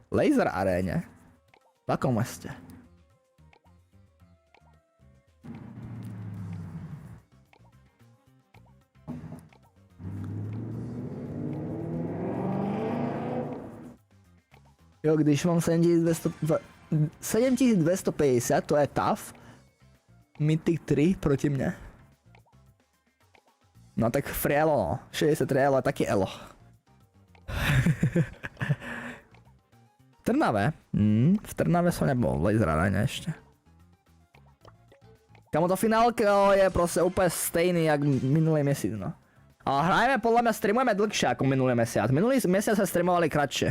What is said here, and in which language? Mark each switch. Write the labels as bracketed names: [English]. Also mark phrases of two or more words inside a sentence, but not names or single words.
[Slovak] V akom meste? [Czech] Jo, když mám 7250, to je tough. Mythic 3 proti mne. No tak [English] free elo, [Czech] no. [Slovak] 63 elo je taký elo. V Trnave som nebol v Laser Arene ešte. Kamo to finálke je proste úplne [Czech] stejný jak [Slovak] minulý mesiac, no. Ale hrajeme, podľa mňa streamujeme dlhšie ako minulý mesiac. Minulý mesiac sa streamovali kratšie.